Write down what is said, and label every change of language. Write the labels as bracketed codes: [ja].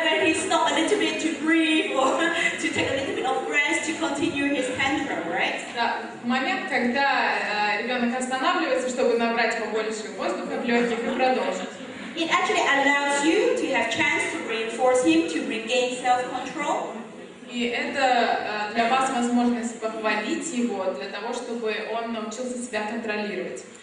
[en] a little bit to breathe or to take a little bit of rest to continue his tantrum, right? [ru] Да, момент, когда ребенок останавливается, чтобы набрать побольше воздуха в легких и продолжить. [en] It actually allows you to have chance to reinforce him to regain self-control. [ru] И это для вас возможность похвалить его, для того, чтобы он научился себя контролировать.